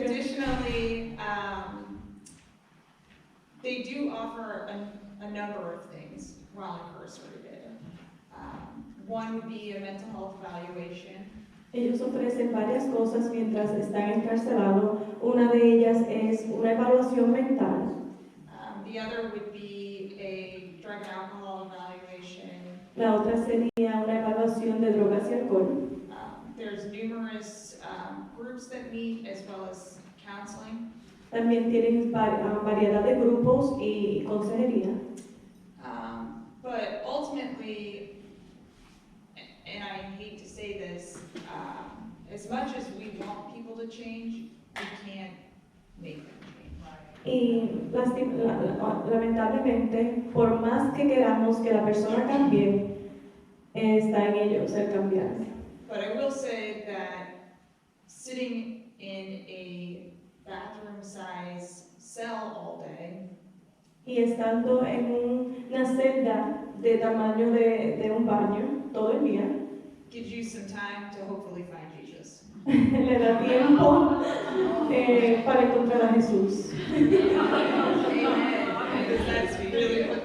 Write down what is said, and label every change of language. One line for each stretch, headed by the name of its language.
English: Additionally, they do offer a number of things while incarcerated. One would be a mental health evaluation.
Spanish: Ellos ofrecen varias cosas mientras están encarcelados. Una de ellas es una evaluación mental.
English: The other would be a drug and alcohol evaluation.
Spanish: La otra sería una evaluación de drogas y alcohol.
English: There's numerous groups that meet as well as counseling.
Spanish: También tienen variedad de grupos y consejería.
English: But ultimately, and I hate to say this, as much as we want people to change, we can't make them change.
Spanish: Y lamentablemente, por más que queramos que la persona cambie, está en ellos el cambiar.
English: But I will say that sitting in a bathroom-size cell all day
Spanish: Y estando en una celda de tamaño de un baño todo el día,
English: gives you some time to hopefully find Jesus.
Spanish: le da tiempo para encontrar a Jesús.
English: Because that's really what